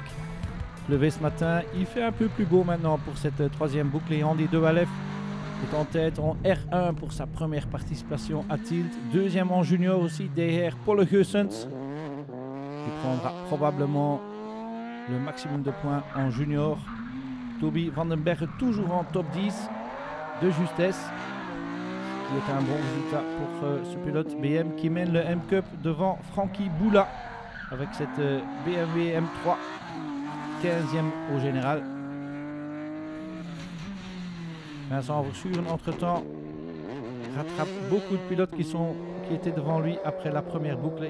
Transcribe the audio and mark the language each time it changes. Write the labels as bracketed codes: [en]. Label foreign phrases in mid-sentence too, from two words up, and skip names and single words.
[fr] Levé ce matin, il fait un peu plus beau maintenant pour cette 3e boucle et Andy De Walef est en tête en R1 pour sa première participation à Tielt. 2e en junior aussi derrière Paul Geusens qui prendra probablement le maximum de points en junior. Toby van den Berg toujours en top 10 de justesse, qui est un bon résultat pour ce pilote BM qui mène le M-Cup devant Frankie Boula avec cette BMW M3, 15e au général. Vincent Verschuren entre-temps rattrape beaucoup de pilotes qui étaient devant lui après la première boucle.